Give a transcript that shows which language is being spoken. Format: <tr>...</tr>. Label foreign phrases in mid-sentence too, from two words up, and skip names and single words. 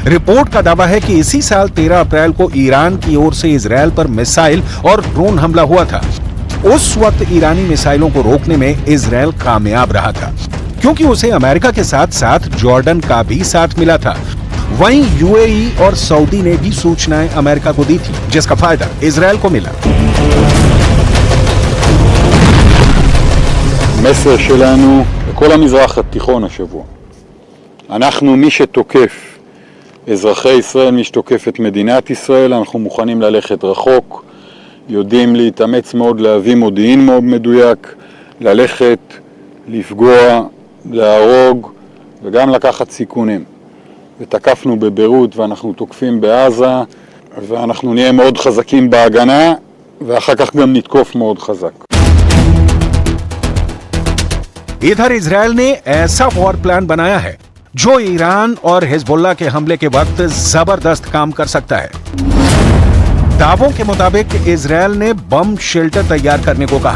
<hi>रिपोर्ट का दावा है कि इसी साल 13 अप्रैल को ईरान की ओर से इजराइल पर मिसाइल और ड्रोन हमला हुआ था। उस वक्त ईरानी मिसाइलों को रोकने में इजराइल कामयाब रहा था, क्योंकि उसे अमेरिका के साथ साथ जॉर्डन का भी साथ मिला था। वहीं यूएई और सऊदी ने भी सूचनाएं अमेरिका को दी थी, जिसका फायदा इजराइल को मिला।</hi> <he>המסר שלנו לכל המזרח התיכון השבוע, אנחנו מי שתוקף אזרחי ישראל, מי שתוקף את מדינת ישראל, אנחנו מוכנים ללכת רחוק, יודעים להתאמץ מאוד, להביא מודיעין מאוד מדויק, ללכת, לפגוע, להרוג וגם לקחת סיכונים. ותקפנו בביירות ואנחנו תוקפים בעזה, ואנחנו נהיה מאוד חזקים בהגנה ואחר כך גם נתקוף מאוד חזק.</he> <hi>इधर इजराइल ने ऐसा</hi> <en>war plan</en> <hi>बनाया है जो ईरान और हिजबुल्लाह के हमले के वक्त जबरदस्त काम कर सकता है। दावों के मुताबिक इजराइल ने</hi> <en>bomb shelter</en> <hi>तैयार करने को कहा।</hi>